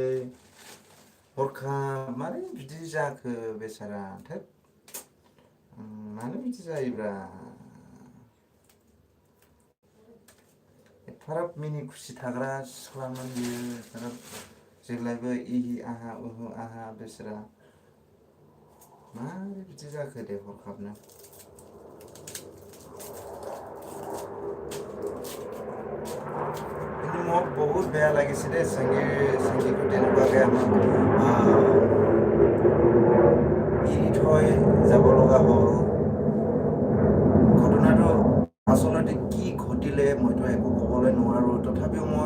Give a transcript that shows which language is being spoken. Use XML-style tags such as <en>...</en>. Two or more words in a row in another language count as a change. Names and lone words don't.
<brx>हरखाब मारै बिदि जाखो बेचारा थेत मानो बिदि जायोब्रा एफाराब मिनि खुसि थाग्रा सिख्लामोन बियो एफाराब जेब्लायबो इहि आहा उहु आहा बेचारा मारै बिदि जाखो दे हरखाबनो</brx> <as>মোক বহুত বেয়া লাগিছে দে সংগীটো তেনেকুৱাকৈ আমাক এৰি থৈ যাব লগা হ'ল ঘটনাটো আচলতে কি ঘটিলে মইতো একো ক'বলৈ নোৱাৰোঁ তথাপিও মই</as>